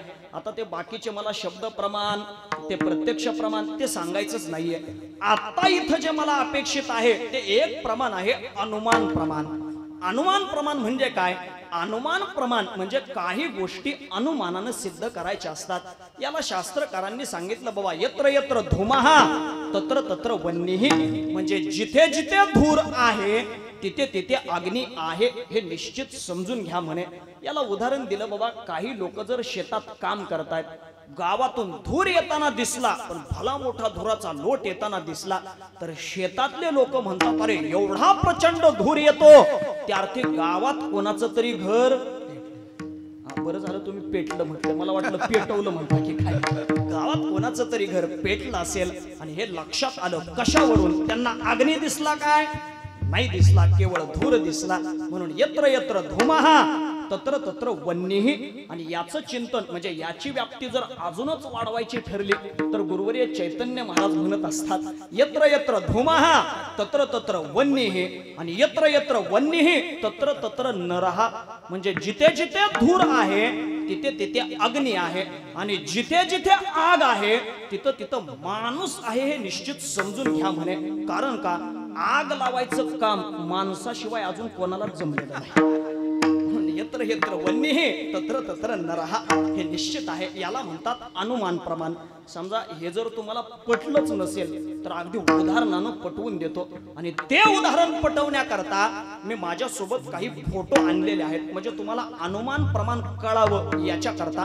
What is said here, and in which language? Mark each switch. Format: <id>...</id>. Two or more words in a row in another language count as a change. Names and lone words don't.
<mr>आता ते बाकीचे मला शब्द प्रमाण ते प्रत्यक्ष प्रमाण ते सांगायचंच नाहीये. आता इथं जे मला अपेक्षित आहे ते एक प्रमाण आहे अनुमान प्रमाण. अनुमान प्रमाण म्हणजे काय? अनुमान प्रमाण म्हणजे काही गोष्टी अनुमानाने सिद्ध करायच्या असतात. याला शास्त्रकारांनी सांगितलं बाबा</mr> <sa>यत्र यत्र धुमः तत्र तत्र वह्निः.</sa> <mr>म्हणजे जिथे जिथे धूर आहे तिथे तिथे अग्नी आहे हे निश्चित समजून घ्या म्हणे. याला उदाहरण दिलं बाबा काही लोक जर शेतात काम करतायत, गावातून धूर येताना दिसला पण भला मोठा धुराचा लोट येताना दिसला तर शेतातले लोक म्हणतात अरे एवढा प्रचंड धूर येतो त्या अर्थी गावात कोणाचं तरी घर. बरं झालं तुम्ही पेटलं म्हटलं, मला वाटलं पेटवलं म्हणता की काय. गावात कोणाचं तरी घर पेटलं असेल आणि हे लक्षात आलं कशावरून? त्यांना अग्नी दिसला काय? नाही दिसला, केवळ धूर दिसला.</mr> <sa>म्हणून यत्र यत्र धुमः तत्र तत्र वन्यही.</sa> <mr>आणि याचं चिंतन म्हणजे याची व्याप्ती जर अजूनच वाढवायची ठरली तर गुरुवर्य चैतन्य महाराज म्हणत असतात,</mr> <sa>यत्र यत्र धूमः तत्र तत्र वन्यही. आणि यत्र यत्र वन्यही तत्र तत्र नरः.</sa> <mr>म्हणजे जिथे जिथे धूर आहे तिथे तिथे अग्नी आहे, आणि जिथे जिथे आग आहे तिथं तिथं माणूस आहे हे निश्चित समजून घ्या म्हणे. कारण का, आग लावायचं काम माणसाशिवाय अजून कोणाला जमलेलं नाही.</mr> <sa>यत्र यत्र वन्यही तत्र तत्र नरः</sa> <mr>हे निश्चित आहे. याला म्हणतात अनुमान प्रमाण. समजा हे जर तुम्हाला पटलंच नसेल तर अगदी उदाहरणानं पटवून देतो. आणि ते उदाहरण पटवण्याकरता मी माझ्या सोबत काही फोटो आणलेले आहेत, म्हणजे तुम्हाला अनुमान प्रमाण कळावं याच्याकरता.</mr>